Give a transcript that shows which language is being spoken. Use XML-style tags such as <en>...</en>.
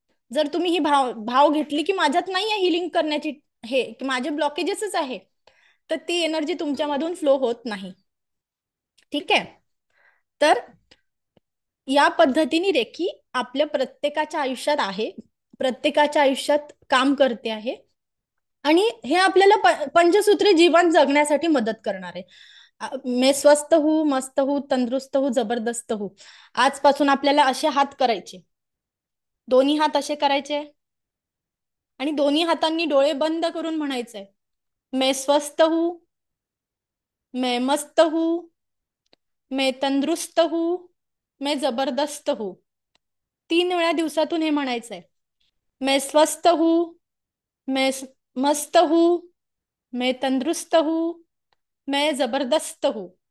<mr>जर तुम्ही ही भाव घेतली की माझ्यात नाहीये हिलिंग करण्याची, हे की माझे ब्लॉकेजेसच आहे, तर ती एनर्जी तुमच्यामधून फ्लो होत नाही. ठीक आहे. तर या पद्धतीने रेकी आपल्या प्रत्येकाच्या आयुष्यात आहे, प्रत्येकाच्या आयुष्यात काम करते आहे. आणि हे आपल्याला पंचसूत्री जीवन जगण्यासाठी मदत करणार आहे.</mr> <hi>मैं स्वस्थ हूँ, मस्त हूँ, तंदुरुस्त हूँ, जबरदस्त हूँ.</hi> <mr>आजपासून आपल्याला असे हात करायचे, दोन्ही हात असे करायचे आणि दोन्ही हातांनी डोळे बंद करून म्हणायचंय,</mr> <hi>मैं स्वस्थ हूँ, मैं मस्त हूँ, मैं तंदुरुस्त हूँ, मैं जबरदस्त हूँ.</hi> <mr>3 वेळा दिवसातून हे म्हणायचंय.</mr> <hi>मैं स्वस्थ हूँ, मैं मस्त हूँ, मैं तंदुरुस्त हूँ, मैं जबरदस्त हूँ.</hi>